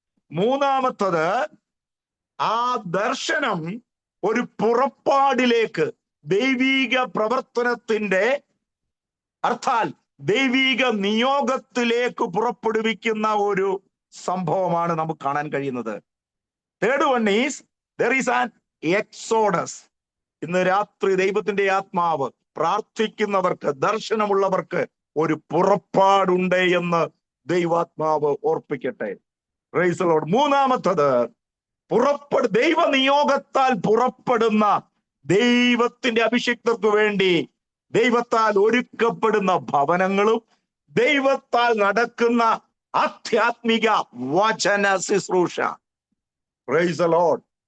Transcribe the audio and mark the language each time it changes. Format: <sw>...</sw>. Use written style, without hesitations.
<ml>3-ാമത്തത് ആ ദർശനം ഒരു പുറപ്പാടിലേക്ക്, ദൈവിക പ്രവർത്തനത്തിന്റെ അർത്ഥാൽ ദൈവിക നിയോഗത്തിലേക്ക് പുറപ്പെടുവിക്കുന്ന ഒരു സംഭവമാണ് നമുക്ക് കാണാൻ കഴിയുന്നത്.</ml> <en>Third one is there is an exodus.</en> <ml>ഇന്ന് രാത്രി ദൈവത്തിന്റെ ആത്മാവ് പ്രാർത്ഥിക്കുന്നവർക്ക്, ദർശനമുള്ളവർക്ക് ഒരു പുറപ്പാടുണ്ട് എന്ന് ദൈവാത്മാവ് ഓർപ്പിക്കട്ടെ. Praise the Lord. 3-ാമത്തത് ദൈവ നിയോഗത്താൽ പുറപ്പെടുന്ന ദൈവത്തിന്റെ അഭിഷിക്തർക്ക് വേണ്ടി ദൈവത്താൽ ഒരുക്കപ്പെടുന്ന ഭവനങ്ങളും ദൈവത്താൽ നടക്കുന്ന ആധ്യാത്മിക വചന ശുശ്രൂഷ. Praise the Lord.</ml>